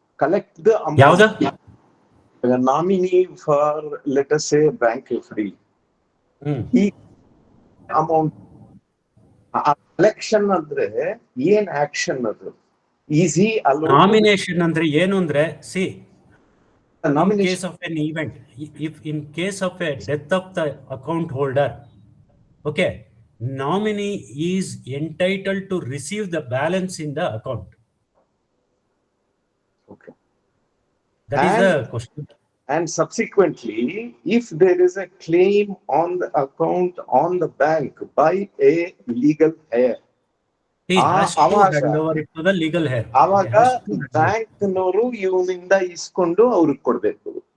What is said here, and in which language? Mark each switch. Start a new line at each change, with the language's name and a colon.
English: collect the
Kannada: ಯಾವ್ದ?
English: Nominee for let us say bank FD.
Kannada: ಈ amount collection ಅಂದ್ರೆ ಏನ್ ಆಕ್ಷನ್ ಅದು? ಈಸಿ ಅಲ್ಲ. ನಾಮಿನೇಷನ್ ಅಂದ್ರೆ ಏನು ಅಂದ್ರೆ C nomination
English: case of an event, if in case of a death of the account holder, okay, nominee is entitled to receive the balance in the account. Okay. That is the question. And subsequently, if there is a claim on the account on the bank by a legal heir, He has to hand over it to the legal heir.
Kannada: ಆವಾಗ bank ನವರು ಇವನಿಂದ ಇಸ್ಕೊಂಡು ಅವ್ರಿಗೆ ಕೊಡ್ಬೇಕು.